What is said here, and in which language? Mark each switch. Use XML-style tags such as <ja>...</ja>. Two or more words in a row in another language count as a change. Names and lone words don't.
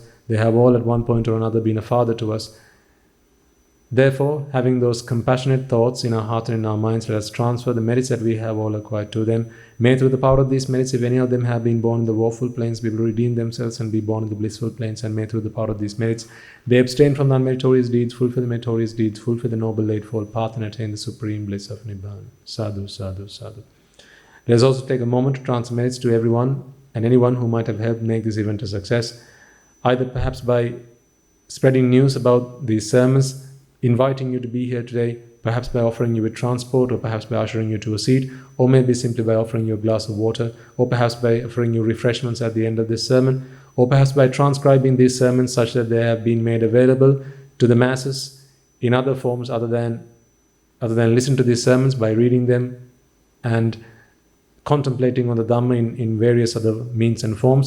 <en>They have all at one point or another been a father to us. Therefore, having those compassionate thoughts in our heart and in our minds, let us transfer the merits that we have all acquired to them. May through the power of these merits, if any of them have been born in the woeful planes, be able to redeem themselves and be born in the blissful planes. And may through the power of these merits, they abstain from the unmeritorious deeds, fulfill the meritorious deeds, fulfill the Noble Eightfold Path, and attain the supreme bliss of Nibbana.</en> <pi>Sadhu, sadhu, sadhu.</pi> <en>Let us also take a moment to transfer merits to everyone and anyone who might have helped make this event a success, either perhaps by spreading news about these sermons, inviting you to be here today, perhaps by offering you with transport, or perhaps by ushering you to a seat, or maybe simply by offering you a glass of water, or perhaps by offering you refreshments at the end of this sermon, or perhaps by transcribing these sermons such that they have been made available to the masses in other forms other than listen to these sermons, by reading them and contemplating on the Dhamma in various other means and forms.</en>